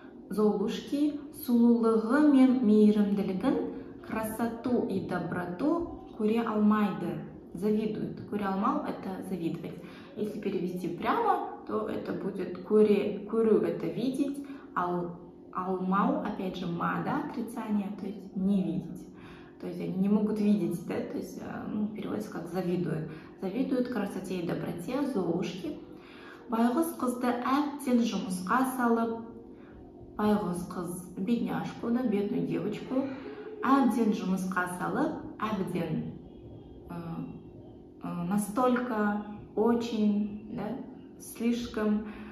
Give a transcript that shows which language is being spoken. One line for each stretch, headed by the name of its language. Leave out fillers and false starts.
Russian: Золушки,
Kazakh: сұлулығы мен мейірімділігін,
Russian: красоту и доброту
Kazakh: көре алмайды.
Russian: Завидует. Көре алмау — это завидовать. Если перевести прямо, то это будет көру — это видеть, алмау, опять же, ма, да, отрицание, то есть не видеть. То есть они не могут видеть, да, то есть, ну, переводится как завидуют. Завидуют красоте и доброте Золушки.
Kazakh: Байғұс қызды әбден жұмысқа салып,
Russian: байғұс қыз бедняжку, да, бедную девочку, әбден жұмысқа салып, әбден настолько, очень, да, слишком.